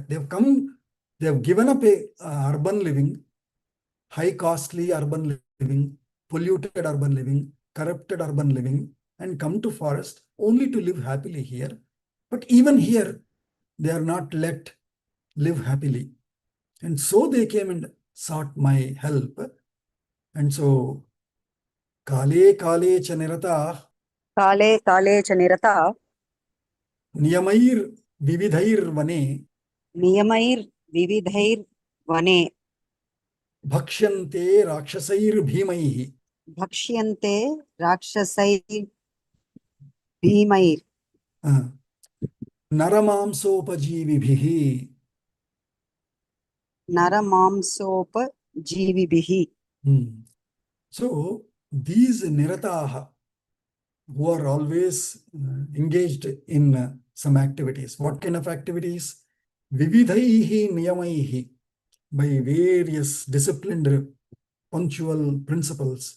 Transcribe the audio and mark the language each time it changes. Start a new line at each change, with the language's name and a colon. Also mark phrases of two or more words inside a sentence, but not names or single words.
English: They have given up urban living, high costly urban living, polluted urban living, corrupted urban living, and come to forest only to live happily here. But even here, they are not let live happily. And so they came and sought my help. And so,
Sanskrit: काले काले च निरता काले काले च निरता नियमैः विविधैः वने नियमैर्विविधैर्वने भक्ष्यन्ते राक्षसैः भीमैः. भक्ष्यन्ते राक्षसैर्भीमैर् Naramamsopajivibhihi. नरमांसोपजीविभिः.
English: So, these nirataha, who are always engaged in some activities. What kind of activities?
Sanskrit: विविधैः नियमैः,
English: by various disciplined, punctual principles.